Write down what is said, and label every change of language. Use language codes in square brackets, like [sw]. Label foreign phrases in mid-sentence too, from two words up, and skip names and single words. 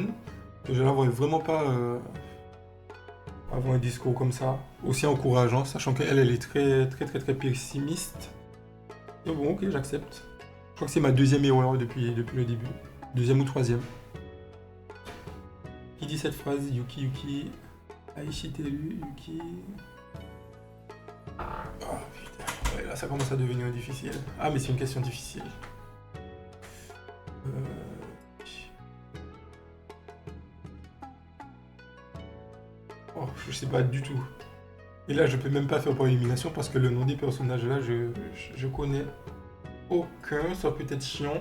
[fr] Que je la vois vraiment pas avoir un discours comme ça, aussi encourageant, sachant qu'elle, elle est très pessimiste. Mais bon, ok, j'accepte. Je crois que c'est ma deuxième erreur depuis le début. Deuxième ou troisième. Qui dit cette phrase? Yuki. [ja] Aishiteru, Yuki. [fr] Oh putain, ouais, là ça commence à devenir difficile. Ah, mais c'est une question difficile. Oh, je sais pas du tout. Et là, je peux même pas faire par élimination parce que le nom des personnages là, je connais aucun, sauf peut-être Chion.